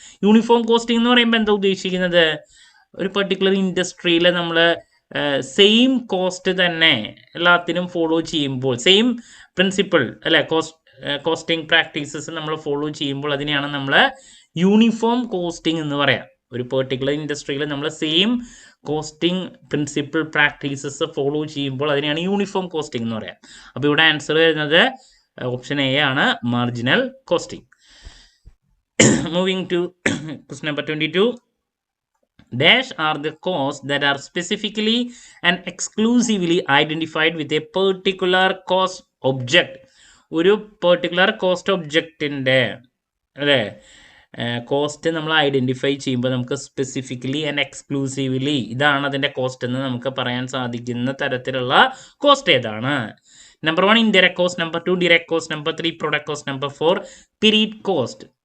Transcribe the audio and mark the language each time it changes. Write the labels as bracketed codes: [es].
[ml] Uniform costing എന്ന് പറയുമ്പോൾ എന്താ ഉദ്ദേശിക്കുന്നത്? ഒരു പെർട്ടിക്കുലർ ഇൻഡസ്ട്രിയിൽ നമ്മൾ സെയിം കോസ്റ്റ് തന്നെ എല്ലാത്തിനും ഫോളോ ചെയ്യുമ്പോൾ, സെയിം പ്രിൻസിപ്പിൾ അല്ലെ, കോസ്റ്റിംഗ് പ്രാക്ടീസസ് നമ്മൾ ഫോളോ ചെയ്യുമ്പോൾ അതിനെയാണ് നമ്മൾ യൂണിഫോം കോസ്റ്റിംഗ് എന്ന് പറയാം. ഒരു പെർട്ടിക്കുലർ ഇൻഡസ്ട്രിയിൽ നമ്മൾ same costing principle practices follow ചെയ്യുമ്പോൾ അതിനെയാണ് യൂണിഫോം കോസ്റ്റിംഗ് എന്ന് പറയാം. അപ്പോൾ ഇവിടെ ആൻസർ വരുന്നത് ഓപ്ഷൻ എ ആണ്, marginal costing. [en] Moving to question number 22. Dash are the costs that are specifically and exclusively identified with a particular cost object. [ml] ഒരു particular cost ഒബ്ജക്റ്റിൻ്റെ അല്ലേ കോസ്റ്റ് നമ്മൾ ഐഡൻറ്റിഫൈ ചെയ്യുമ്പോൾ നമുക്ക് സ്പെസിഫിക്കലി ആൻഡ് എക്സ്ക്ലൂസീവ്ലി ഇതാണ് അതിൻ്റെ cost എന്ന് നമുക്ക് പറയാൻ സാധിക്കുന്ന തരത്തിലുള്ള കോസ്റ്റ് ഏതാണ്? Number 1 indirect cost, number 2 direct cost, number 3 product cost, number 4 period cost.